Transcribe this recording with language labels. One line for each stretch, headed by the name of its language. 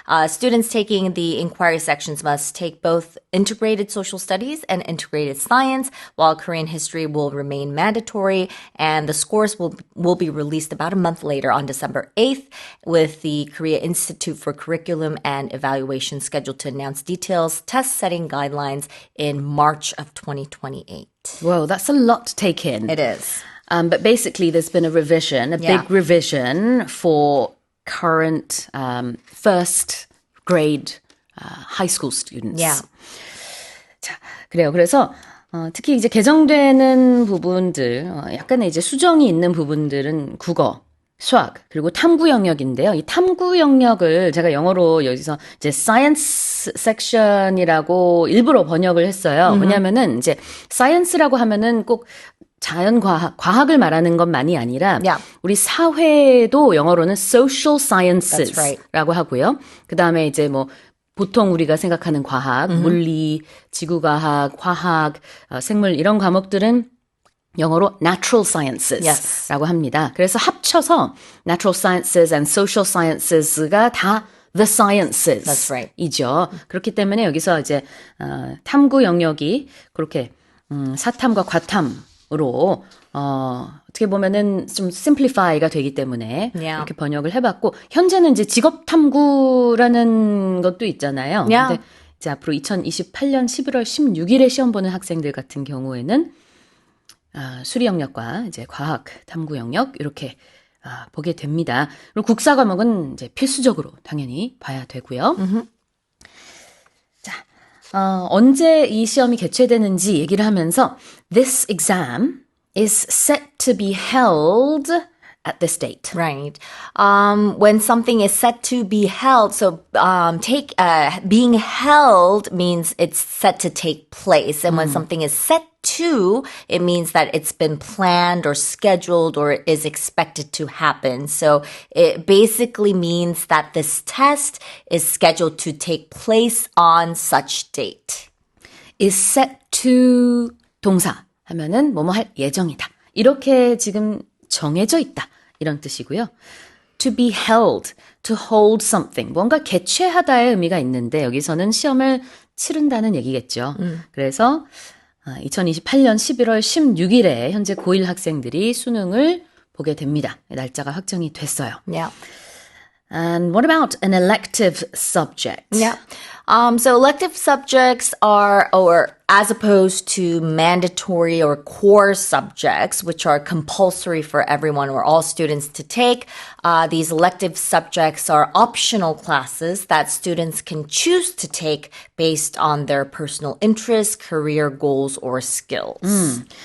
English: Students taking the inquiry sections must take both integrated social studies and integrated science, while Korean history will remain mandatory, and the scores will be released about a month later on December 8th, with the Korea Institute for Curriculum and Evaluation scheduled to announce details, test setting guidelines in March of 2028. Whoa, that's a lot to take in. It is. But basically, there's been a revision, a Yeah. big revision for current first grade high school students. Yeah.
Korean: 자, 그래요. 그래서 특히 이제 개정되는 부분들, 약간의 이제 수정이 있는 부분들은 국어, 수학, 그리고 탐구 영역인데요. 이 탐구 영역을 제가 영어로 여기서 이제
English: science section
Korean: 이라고 일부러 번역을 했어요. 왜냐면은 이제 science라고 하면은 꼭 자연과학, 과학을 말하는 것만이 아니라
English: Yeah.
Korean: 우리 사회도 영어로는
English: social That's right.
Korean: sciences라고 하고요. 그 다음에 이제 뭐 보통 우리가 생각하는 과학, 물리, 지구과학, 화학, 생물 이런 과목들은 영어로
English: natural sciences
Korean: 라고 합니다. 그래서 합쳐서
English: natural sciences and social sciences가 다 the sciences That's right.
Korean: 이죠. 그렇기 때문에 여기서 이제 탐구 영역이 그렇게 사탐과 과탐으로 어떻게 보면은 좀 simplify가 되기 때문에
English: Yeah.
Korean: 이렇게 번역을 해봤고 현재는 이제 직업 탐구라는 것도 있잖아요.
English: Yeah.
Korean: 근데 이제 앞으로 2028년 11월 16일에 시험 보는 학생들 같은 경우에는 수리 영역과 이제 과학 탐구 영역 이렇게 보게 됩니다. 그리고 국사 과목은 이제 필수적으로 당연히 봐야 되고요. 자, 언제 이 시험이 개최되는지 얘기를 하면서
English: this exam is set to be held at this date. Right. When something is set to be held, so being held means it's set to take place. And when something is set to, it means that it's been planned or scheduled or is expected to happen. So it basically means that this test is scheduled to take place on such date. is set to
Korean: 동사 하면은 뭐뭐 할 예정이다. 이렇게 지금 정해져 있다. 이런 뜻이고요.
English: To be held, to hold something.
Korean: 뭔가 개최하다의 의미가 있는데 여기서는 시험을 치른다는 얘기겠죠. 그래서 2028년 11월 16일에 현재 고1 학생들이 수능을 보게 됩니다. 날짜가 확정이 됐어요.
English: Yeah. And what about an elective subject? Yeah. So elective subjects are, or as opposed to mandatory or core subjects, which are compulsory for everyone or all students to take, these elective subjects are optional classes that students can choose to take based on their personal interests, career goals, or skills.